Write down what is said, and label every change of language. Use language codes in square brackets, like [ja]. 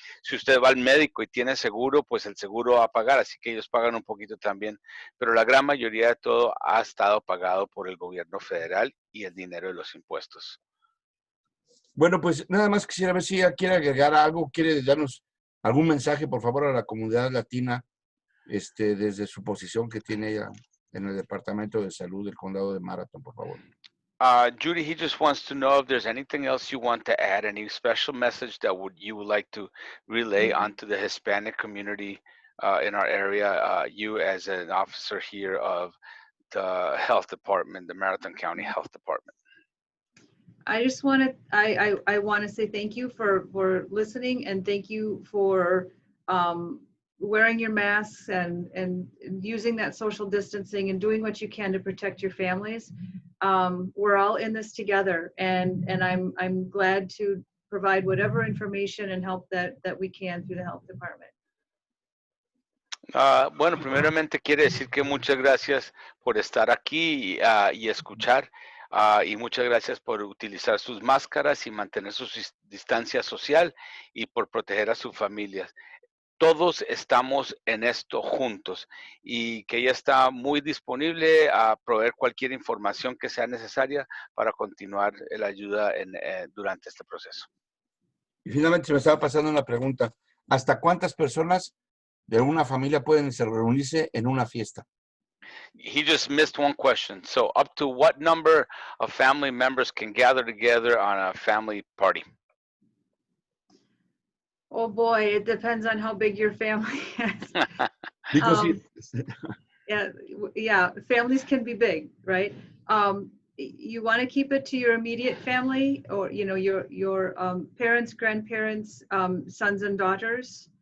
[es] Si usted va al médico y tiene seguro, pues el seguro va a pagar, así que ellos pagan un poquito también, pero la gran mayoría de todo ha estado pagado por el gobierno federal y el dinero de los impuestos. Bueno, pues nada más quisiera ver si ella quiere agregar algo, quiere darnos algún mensaje, por favor, a la comunidad latina, desde su posición que tiene ella en el Departamento de Salud del Condado de Marathon, por favor. [en] Judy, he just wants to know if there's anything else you want to add, any special message that you would like to relay onto the Hispanic community in our area, you as an officer here of the health department, the Marathon County Health Department. I just want to, I want to say thank you for listening, and thank you for wearing your masks and using that social distancing and doing what you can to protect your families. We're all in this together, and I'm glad to provide whatever information and help that we can through the health department. [es] Bueno, primeramente quiere decir que muchas gracias por estar aquí y escuchar. Y muchas gracias por utilizar sus máscaras y mantener su distancia social y por proteger a sus familias. Todos estamos en esto juntos y que ella está muy disponible a proveer cualquier información que sea necesaria para continuar la ayuda durante este proceso. Y finalmente se me estaba pasando una pregunta. ¿Hasta cuántas personas de una familia pueden reunirse en una fiesta? [en] He just missed one question. So up to what number of family members can gather together on a family party? Oh boy, it depends on how big your family is. Because Yeah, families can be big, right? You want to keep it to your immediate family, or your parents, grandparents, sons and daughters.